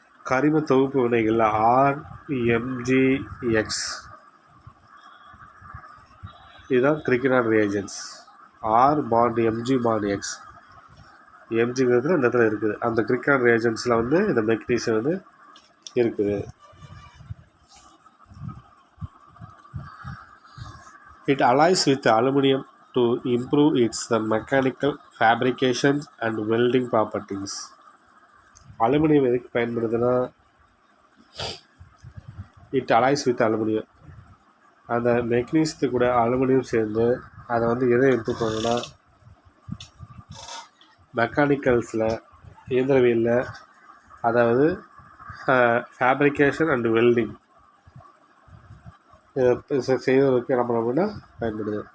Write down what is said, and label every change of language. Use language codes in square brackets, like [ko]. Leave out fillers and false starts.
[ta] கரிம தொகுப்பு வினைகளில் RMGX இதுதான் Grignard reagents. R bond MG bond X, MGங்கிறது இந்த இடத்துல இருக்குது. அந்த கிரிக்னாட் ரியேஜன்ஸில் வந்து இந்த மெக்னீசியம் வந்து இருக்குது. [en] It alloys with aluminum to improve its mechanical fabrications and welding properties. [ta] Aluminium எதுக்கு பயன்படுதுன்னா [en] It alloys with aluminium. [ta] அந்த மெக்னீசியத்து கூட அலுமினியம் சேர்ந்து அதை வந்து எதை இம்ப்ரூவ் பண்ணணும்னா மெக்கானிக்கல்ஸில், இயந்திரவியலில், அதாவது ஃபேப்ரிகேஷன் அண்ட் வெல்டிங் செய்வதற்கு என்ன பண்ணோம்னா பயன்படுது.